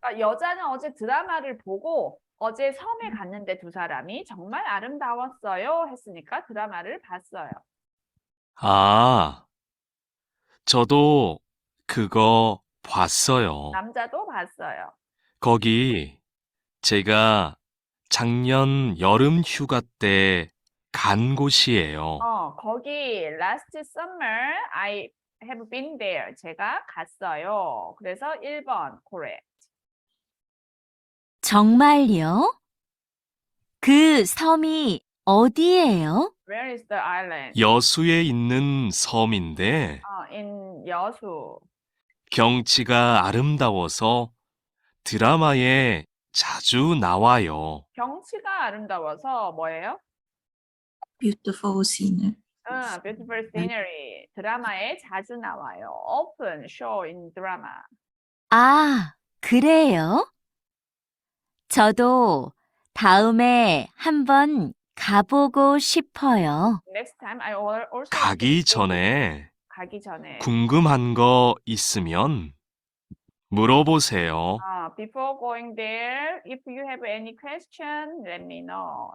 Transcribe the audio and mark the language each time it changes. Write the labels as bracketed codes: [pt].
[ko] 그러니까 여자는 어제 드라마를 보고 어제 섬에 갔는데 두 사람이 정말 아름다웠어요 했으니까 드라마를 봤어요. 아, 저도 그거 봤어요. 남자도 봤어요. 거기 제가 작년 여름 휴가 때 간 곳이에요. 거기 [en] last summer I have been there. [ko] 제가 갔어요. 그래서 1번 correct. 정말요? 그 섬이 어디예요? [en] Where is the island? [ko] 여수에 있는 섬인데 [en] in 여수. [ko] 경치가 아름다워서 드라마에 자주 나와요. 경치가 아름다워서 뭐예요? [en] beautiful scene. Beautiful scenery. [ko] 드라마에 자주 나와요. [en] Often show in drama. [ko] 아, 그래요? 저도 다음에 한번 가보고 싶어요. Next time I also 가기 전에 가기 전에 궁금한 거 있으면 물어보세요. [en] before going there, if you have any question, let me know.